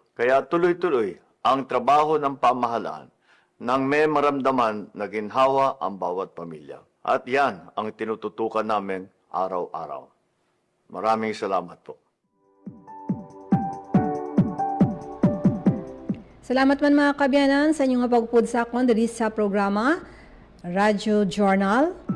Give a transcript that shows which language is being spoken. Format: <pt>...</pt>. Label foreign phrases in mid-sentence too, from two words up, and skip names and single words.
<tl>Kaya tuloy-tuloy ang trabaho ng pamahalaan nang may maramdaman na ginhawa ang bawat pamilya. At yan ang tinututukan namin araw-araw. Maraming salamat po.</tl> <hil>Salamat man mga kabyanan sa inyong pagpud sa akon diri sa programa Radyo Journal.</hil>